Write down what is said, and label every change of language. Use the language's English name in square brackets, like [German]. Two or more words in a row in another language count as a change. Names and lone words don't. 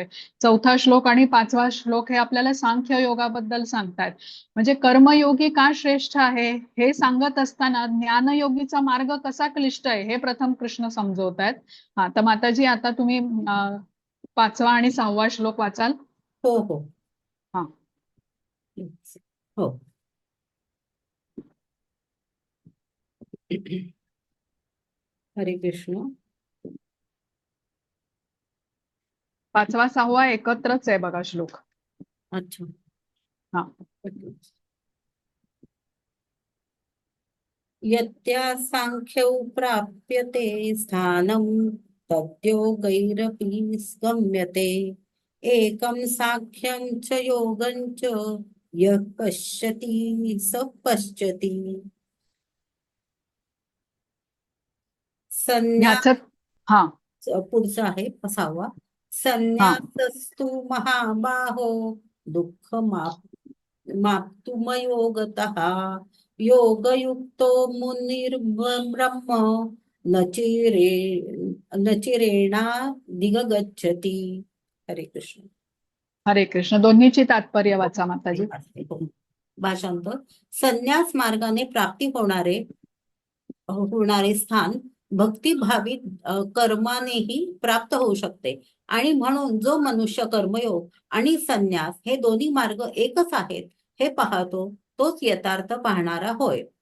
[Marathi] 4था श्लोक आणि 5वा श्लोक हे आपल्याला सांख्य योगाबद्दल सांगतात. म्हणजे कर्मयोगी का श्रेष्ठ आहे हे सांगत असताना ज्ञानयोगीचा मार्ग कसा क्लिष्ट आहे हे प्रथम कृष्ण समजवतायत. हा, तर माताजी आता तुम्ही 5वा आणि 6वा श्लोक वाचाल. हो हो. हा. हो. हरे कृष्ण. 5वा 6वा एकत्रच आहे बघा श्लोक. अच्छा. हा. [Sanskrit] यत्या सांख्यौ प्राप्यते स्थानं तद्योगैरपि गम्यते एकं साख्यं च योगं च यः पश्यति स पश्यति. [Marathi] संन्यास ह्याच हा पुढचा आहे 6वा. हा [Sanskrit] संन्यासस्तु महाबाहो माप्तुमयोगतः योगयुक्तो मुनिर्ब्रह्म न चिरेणाधिगच्छति. [Marathi] हरे कृष्ण. हरे कृष्ण. दोन्हीची तात्पर्य वाचा माताजी. भाषांतर. संन्यास मार्गाने प्राप्ती होणारे स्थान भक्तिभावित कर्मानेही प्राप्त होऊ शकते आणि म्हणून जो मनुष्य कर्मयोग आणि संन्यास हे दोन्ही मार्ग एकच आहेत हे पाहतो तोच यथार्थ पाहणारा होय.